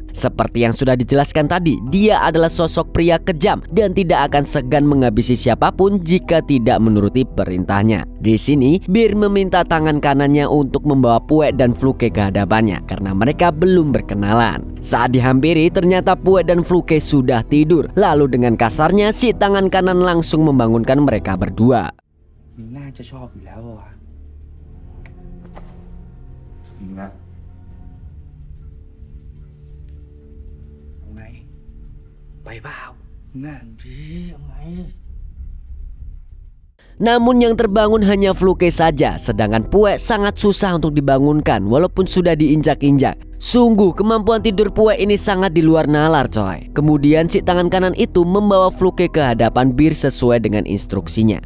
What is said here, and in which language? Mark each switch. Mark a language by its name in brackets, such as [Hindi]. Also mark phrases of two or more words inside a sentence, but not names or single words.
[Indonesian] Seperti yang sudah dijelaskan tadi, dia adalah sosok pria kejam dan tidak akan segan menghabisi siapapun jika tidak menuruti perintahnya. Di sini, Bir meminta tangan kanannya untuk membawa Pue dan Fluke ke hadapannya karena mereka belum berkenalan. Saat dihampiri, ternyata Pue dan Fluke sudah tidur. Lalu dengan kasarnya, si tangan kanan langsung membangunkan mereka berdua. [Thai] น่าจะชอบอยู่แล้วอะวะจริงนะเอาไงไปเปล่านั่นดีเอาไง [Indonesian] Namun yang terbangun hanya Fluke saja, sedangkan Pue sangat susah untuk dibangunkan walaupun sudah diinjak-injak. Sungguh kemampuan tidur Pue ini sangat di luar nalar coy. Kemudian si tangan kanan itu membawa Fluke ke hadapan Bir sesuai dengan instruksinya.